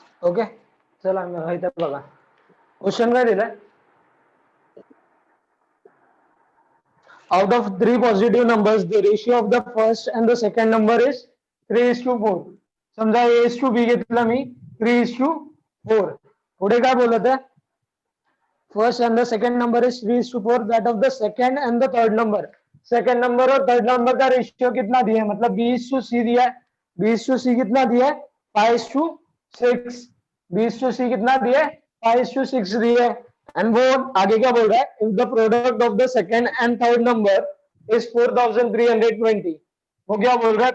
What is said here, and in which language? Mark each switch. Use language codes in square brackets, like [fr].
[mr] Okay, चला इथे बघा क्वेश्चन काय दिलाय. [en] Out of three positive numbers, the ratio of the first and the second number is 3:4. [mr] समजा A:B घेतला मी, 3:4. पुढे काय बोलत आहे? [en] First and the second number is 3:4. That of the second and the third number. [hi] Second number और third number का ratio कितना दिया है? मतलब B:C दिया है. B:C कितना दिया है? 5:6. B:C कितना दिया है? 5:6 दिया है. एंड वो आगे क्या बोल रहा है? [en] If the product of the second and third number is 4320. [hi] वो क्या बोल रहा है?